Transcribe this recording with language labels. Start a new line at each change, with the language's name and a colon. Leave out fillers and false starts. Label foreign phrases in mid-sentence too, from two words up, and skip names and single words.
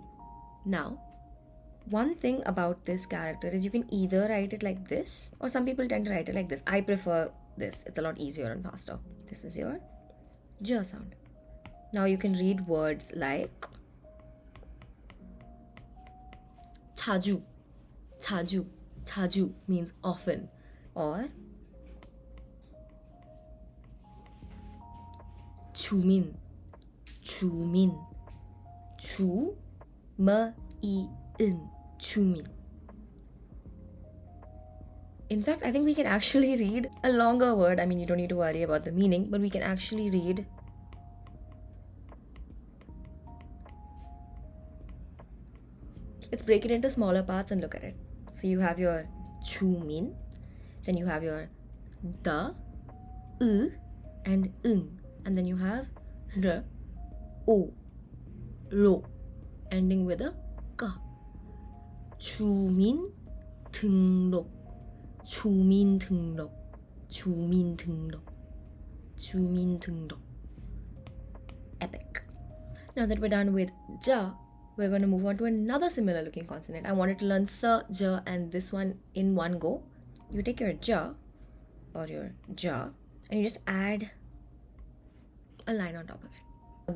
English: Now, one thing about this character is you can either write it like this, or some people tend to write it like this. I prefer this. It's a lot easier and faster. This is your j sound. Now you can read words like
Korean: 자주, 자주, 자주
English: means often, or
Korean: 주민, 주민,
English: chu, ma, i, in, chumin. In fact, I think we can actually read a longer word. I mean, you don't need to worry about the meaning, but we can actually read let's break it into smaller parts and look at it. So you have your chumin, then you have your da, and and then you have r, o, ro, ending with a ka.
Korean: 주민 등록, 주민 등록, 주민 등록, 주민 등록.
English: Epic. Now that we're done with ja, we're going to move on to another similar looking consonant. I wanted to learn sa, ja, and this one in one go. You take your ja or your ja and you just add a line on top of it.